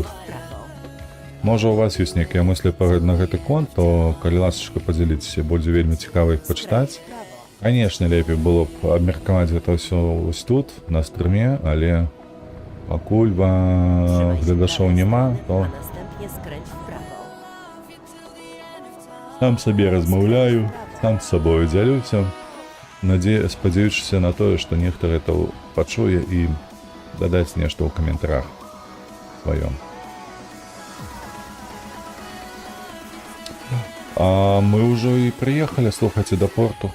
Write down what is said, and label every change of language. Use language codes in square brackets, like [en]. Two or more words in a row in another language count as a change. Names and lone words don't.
[be] Можа, у вас ёсць нейкія мыслі на гэты конт, то, калі ласачка, падзяліцеся, будзе вельмі цікава іх пачытаць. Канешне, лепей было б абмеркаваць гэта ўсё ось тут, на стрыме, але пакуль гледашоў няма, то [pl] A następnie skręć w prawo. [be] сам сабе размаўляю, сам з сабою дзялюся, спадзяючыся на тое, што нехта гэта пачуе і дадаць нешта ў каментарах сваём. А мы ўжо і прыехалі, слухайце, да порту.